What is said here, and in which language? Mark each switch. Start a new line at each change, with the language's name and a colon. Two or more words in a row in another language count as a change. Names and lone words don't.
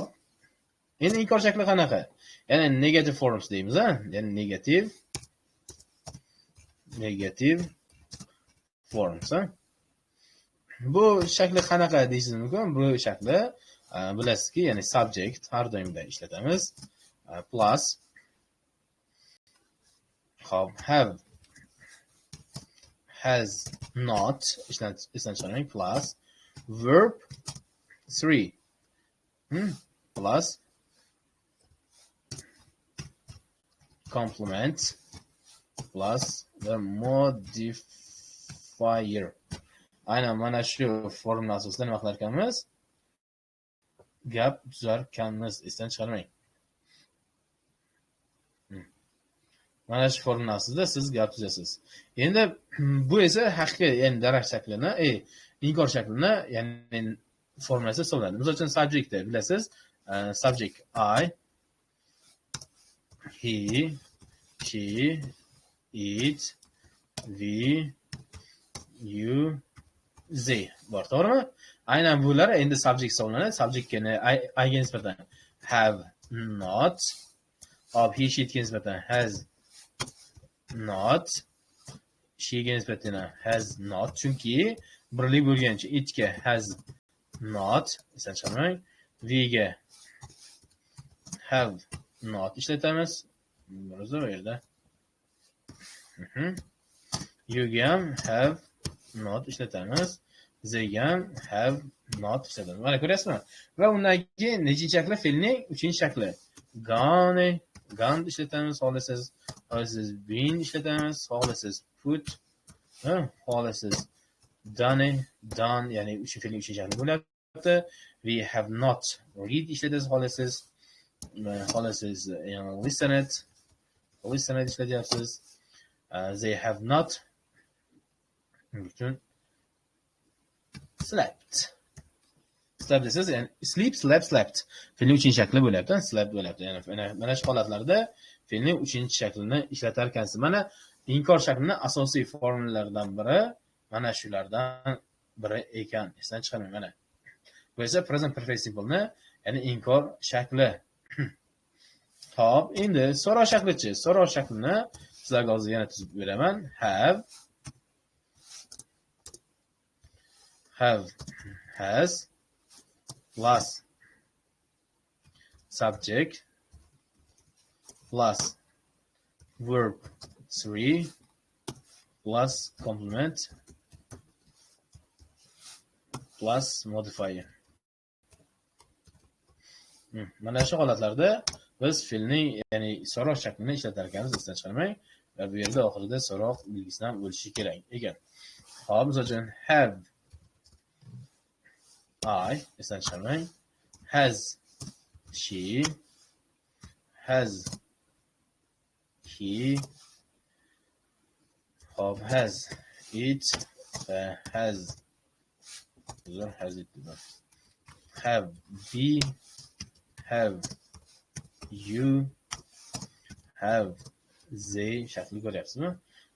Uzbek: Endi inkor shakli qanaqa? Ya'ni
English: negative forms
Uzbek: deymiz, ya'ni
English: negative forms.
Uzbek: Bu shakli qanaqa deysiz mumkin? Bu shakli bilasizki, ya'ni subject har doimda ishlatamiz.
English: Plus hop have has not
Uzbek: esdan chiqaring
English: plus verb 3 plus complement plus the modifier.
Uzbek: Aynan mana shu formula asosida nima qilar ekanmiz? Gap tuzar ekanmiz. Esdan chiqarmang. Mana shu formula asosida siz gap tuzasiz. Endi bu esa haqiqiy, ya'ni daraj shaklini, inkor shaklini, ya'ni formulasi hisoblanadi. Misol uchun subject deb bilasiz.
English: Subject I, he, she, it, we, you, they
Uzbek: bor, to'g'rimi? Aynan bular endi subject hisoblanadi.
English: Subjectga I
Uzbek: ga nisbatan
English: have not, of he she
Uzbek: ga nisbatan
English: has not, she
Uzbek: ga nisbatan
English: has not,
Uzbek: chunki birlik bo'lgancha it ga
English: has not,
Uzbek: esdan chiqarmang. We ga
English: have not
Uzbek: ishlatamiz. Biroz bu yerda. You ga ham
English: have not
Uzbek: ishlatamiz. They ga ham
English: have not
Uzbek: ishlatamiz. Mana ko'ryapsizmi? Va undan keyin nechinchi shakli? Fe'lning 3-shakli. Gone ishlatamiz. Xohlasangiz been ishlatamiz. Xohlasangiz put, xohlasangiz done, ya'ni shu fe'lning 3-shakli bo'lyapti.
English: We have not read ishlatasiz.
Uzbek: Xohlasangiz listened ishlatyapsiz.
English: They have not slept
Uzbek: desiz, ya'ni
English: sleep, slept
Uzbek: fe'lning 3-shakli bo'lyapti.
English: Slept bo'lyapti.
Uzbek: Ya'ni mana shu holatlarda fe'lning 3-shaklini ishlatar ekansiz. Mana inkor shaklining asosiy formullardan biri mana shulardan biri ekan. Esdan chiqarmang. Mana bu esa
English: present perfect simple
Uzbek: ni, ya'ni inkor shakli. Xo'p, endi so'roq shaklichi. So'roq shaklini sizlarga hozir yana tuzib beraman.
English: Have, has plus subject plus verb 3 plus complement plus modifier.
Uzbek: Mana shu holatlarda biz fe'lning, ya'ni so'roq shaklini ishlatar ekanmiz. Esdan chiqarmang. Va bu yerda oxirida so'roq belgisi ham bo'lishi kerak ekan. Xo'p, misol uchun
English: have I,
Uzbek: esdan chiqarmang.
English: Has she, has he, xo'p, has it, has it, have we, have you, have they
Uzbek: shakli ko'ryapsizmi?